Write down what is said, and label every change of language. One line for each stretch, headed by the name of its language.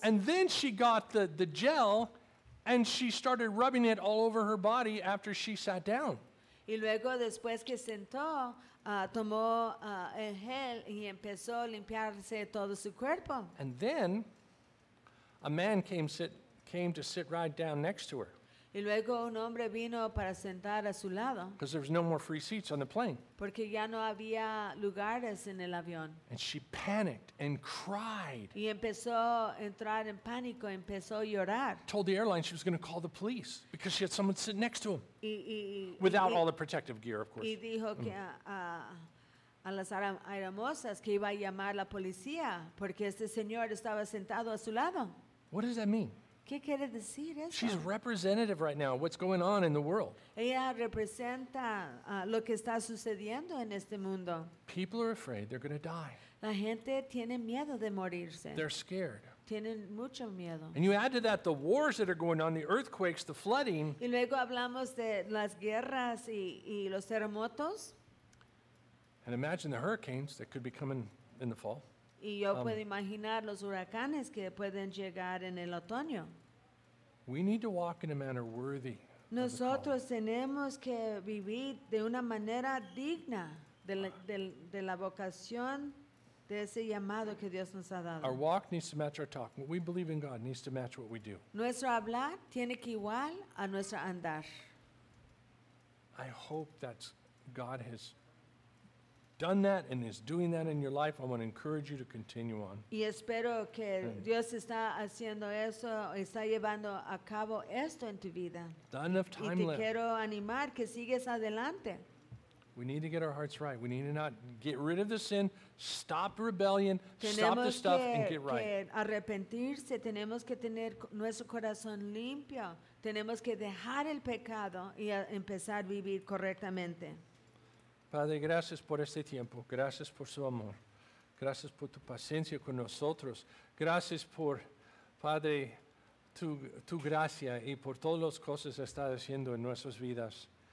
English: And then she got the gel and she started rubbing it all over her body after she sat down.
Spanish: Y luego después que sentó, tomó el gel y empezó a limpiarse todo su cuerpo.
English: And then a man came to sit right down next to her.
Spanish: Y luego un hombre vino para sentar a su lado.
English: Because there was no more free seats on the plane.
Spanish: Porque ya no había lugares en el avión.
English: And she panicked and cried.
Spanish: Y empezó a entrar en pánico, empezó a llorar.
English: Told the airline she was going to call the police because she had someone sit next to him. Without all the protective gear, of course.
Spanish: Y dijo que a las aeromosas que iba a llamar la policía porque este señor estaba sentado a su lado.
English: What does that mean?
Spanish: ¿Qué quiere decir eso?
English: She's representative right now of what's going on in the world.
Spanish: Ella representa lo que está sucediendo en este mundo.
English: People are afraid they're going to die.
Spanish: La gente tiene miedo de morirse.
English: They're scared.
Spanish: Tienen mucho miedo.
English: And you add to that the wars that are going on, the earthquakes, the flooding.
Spanish: Y luego hablamos de las guerras y los terremotos.
English: And imagine the hurricanes that could be coming in the fall.
Spanish: Y yo puedo imaginar los huracanes que pueden llegar en el otoño.
English: We need to walk in a manner worthy.
Spanish: Nosotros tenemos que vivir de una manera digna de la vocación, de ese llamado que Dios nos ha dado.
English: Our walk needs to match our talk. What we believe in God needs to match what we do.
Spanish: Nuestro hablar tiene que igual a nuestro andar.
English: I hope that God has done that and is doing that in your life, I want to encourage you to continue on.
Spanish: Y espero que Dios está haciendo eso, está llevando a cabo esto en tu vida.
English: Not enough time left.
Spanish: Y te quiero animar que sigues adelante.
English: We need to get our hearts right. We need to not get rid of the sin, stop rebellion, stop the stuff, and get right.
Spanish: Tenemos que arrepentirse. Tenemos que tener nuestro corazón limpio. Tenemos que dejar el pecado y empezar a vivir correctamente. Padre, gracias por este tiempo. Gracias por su amor. Gracias por tu paciencia con nosotros. Gracias por, Padre, tu gracia y por todas las cosas que estás haciendo en nuestras vidas.